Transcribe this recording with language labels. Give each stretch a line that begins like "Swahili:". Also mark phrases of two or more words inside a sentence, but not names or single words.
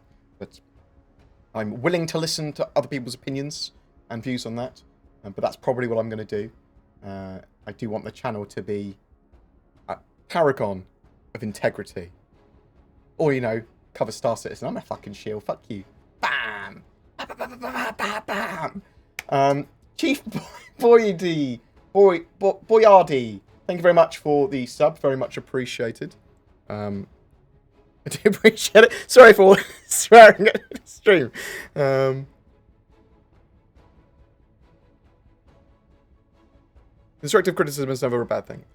English: But I'm willing to listen to other people's opinions and views on that. But that's probably what I'm going to do. I do want the channel to be a paragon of integrity. Or, you know, cover Star Citizen. I'm a fucking shield. Fuck you. Bam! Bam! Bam! Bam! Bam! Bam! Chief Boyardy, thank you very much for the sub. Very much appreciated. I do appreciate it. Sorry for swearing at the stream. Constructive criticism is never a bad thing.